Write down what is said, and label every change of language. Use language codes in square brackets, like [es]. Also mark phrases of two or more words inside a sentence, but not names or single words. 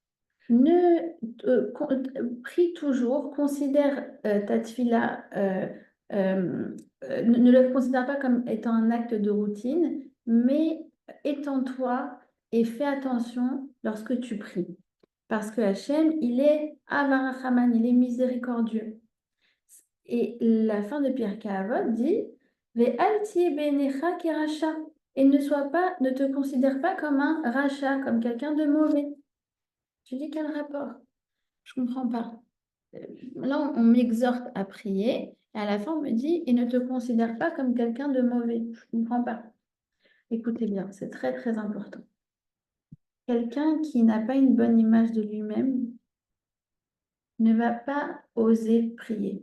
[fr] Prie toujours, considère ta tefila, ne le considère pas comme étant un acte de routine, mais étends-toi et fais attention lorsque tu pries. Parce que Hachem, il est Avarachaman, il est miséricordieux. Et la fin de Pirkei Avot dit [he] ואל תהי בעיניך כרשע. [fr] Et ne te considère pas comme un rachat, comme quelqu'un de mauvais. Tu dis quel rapport? Je ne comprends pas. Là, on m'exhorte à prier, et à la fin, on me dit et ne te considère pas comme quelqu'un de mauvais. Je ne comprends pas. Écoutez bien, c'est très très important. Quelqu'un qui n'a pas une bonne image de lui-même ne va pas oser prier.